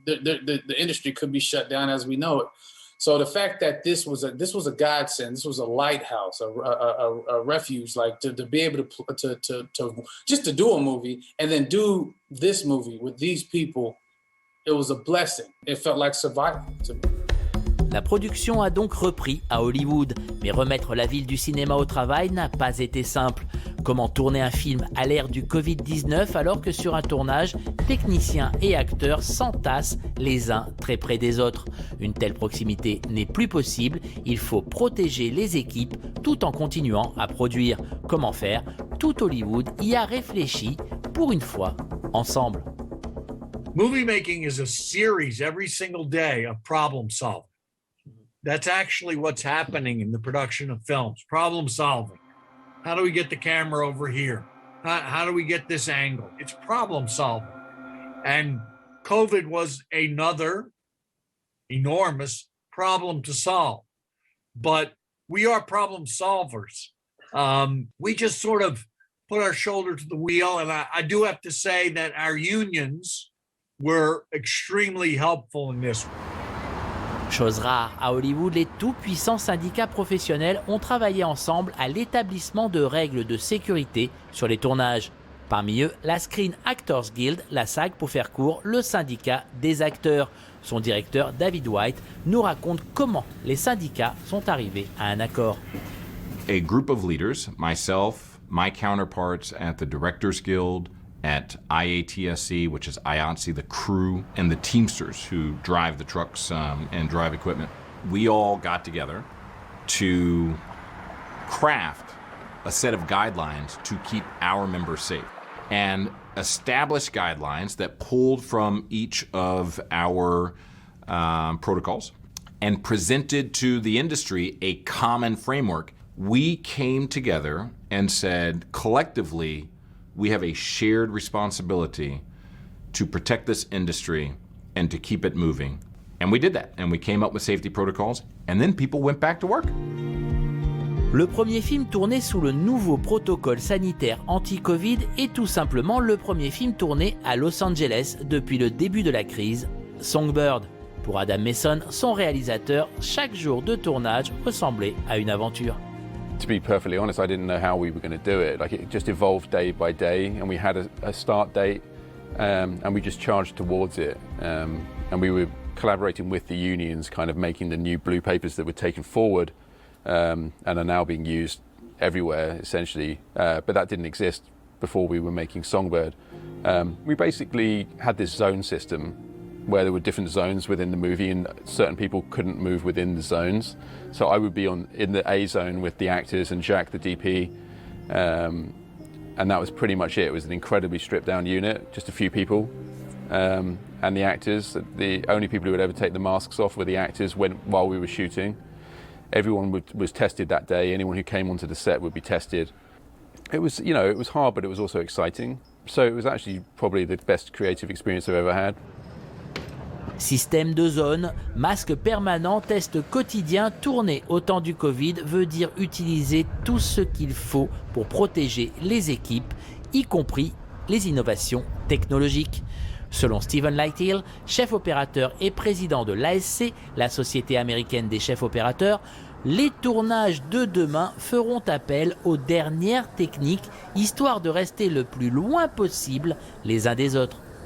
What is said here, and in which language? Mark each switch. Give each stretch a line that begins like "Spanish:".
English: The industry could be shut down as we know it. So the fact that this was a godsend, this was a lighthouse, a refuge, like to be able to just to do a movie and then do this movie with these people, it was a blessing. It felt like survival to me.
French: La production a donc repris à Hollywood, mais remettre la ville du cinéma au travail n'a pas été simple. Comment tourner un film à l'ère du Covid-19 alors que sur un tournage, techniciens et acteurs s'entassent les uns très près des autres? Une telle proximité n'est plus possible, il faut protéger les équipes tout en continuant à produire. Comment faire? tout Hollywood y a réfléchi pour une fois ensemble.
English: Movie making is a series every single day of problem solving. That's actually what's happening in the production of films. Problem solving. How do we get the camera over here? How do we get this angle? It's problem solving. And COVID was another enormous problem to solve. But we are problem solvers. We just sort of put our shoulder to the wheel. And I do have to say that our unions were extremely helpful in this.
French: Chose rare, à Hollywood, les tout-puissants syndicats professionnels ont travaillé ensemble à l'établissement de règles de sécurité sur les tournages. Parmi eux, la
English: Screen Actors Guild,
French: la SAG pour faire court, le syndicat des acteurs. Son directeur, David White, nous raconte comment les syndicats sont arrivés à un accord.
English: A group of leaders, myself, my counterparts at the Directors Guild, at IATSE, which is IATSE, the crew, and the Teamsters who drive the trucks and drive equipment. We all got together to craft a set of guidelines to keep our members safe and establish guidelines that pulled from each of our protocols and presented to the industry a common framework. We came together and said, collectively, we have a shared responsibility to protect this industry and to keep it moving. And we did that. And we came up with safety protocols. And then people went back to work.
French: Le premier film tourné sous le nouveau protocole sanitaire anti-Covid est tout simplement le premier film tourné à Los Angeles depuis le début de la crise, Songbird. Pour Adam Mason, son réalisateur, chaque jour de tournage ressemblait à une aventure.
English: To be perfectly honest, I didn't know how we were going to do it. Like, it just evolved day by day, and we had a start date, and we just charged towards it. And we were collaborating with the unions, kind of making the new blue papers that were taken forward and are now being used everywhere, essentially. But that didn't exist before we were making Songbird. We basically had this zone system where there were different zones within the movie and certain people couldn't move within the zones. So I would be in the A zone with the actors and Jack, the DP, and that was pretty much it. It was an incredibly stripped down unit, just a few people, and the actors. The only people who would ever take the masks off were the actors while we were shooting. Everyone was tested that day. Anyone who came onto the set would be tested. It was, it was hard, but it was also exciting. So it was actually probably the best creative experience I've ever had.
French: Système de zone, masque permanent, test quotidien, tourner au temps du Covid veut dire utiliser tout ce qu'il faut pour protéger les équipes, y compris les innovations technologiques. Selon Steven Lighthill, chef opérateur et président de l'ASC, la Société américaine des chefs opérateurs, les tournages de demain feront appel aux dernières techniques, histoire de rester le plus loin possible les uns des autres.